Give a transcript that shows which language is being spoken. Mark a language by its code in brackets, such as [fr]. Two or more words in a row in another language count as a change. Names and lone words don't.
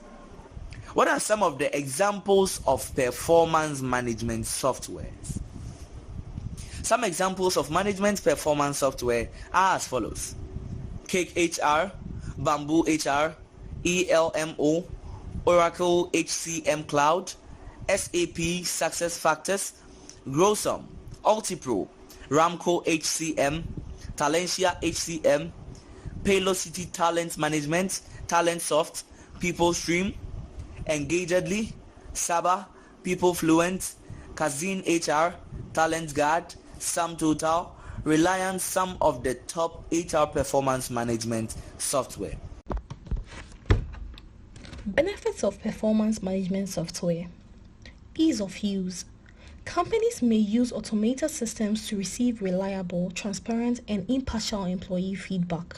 [en] What are some of the examples of performance management softwares? Some examples of management performance software are as follows: Cake HR, Bamboo HR, ELMO, Oracle HCM Cloud, SAP SuccessFactors, Grosum, Ultipro, Ramco HCM, Talentia HCM, Paylocity Talent Management, Talentsoft, PeopleStream, Engagedly, Saba, PeopleFluent, Kazin HR, TalentGuard, SumTotal, Reliance, some of the top HR performance management software. Benefits of performance management software. Ease of use. Companies may use automated systems to receive reliable, transparent, and impartial employee feedback.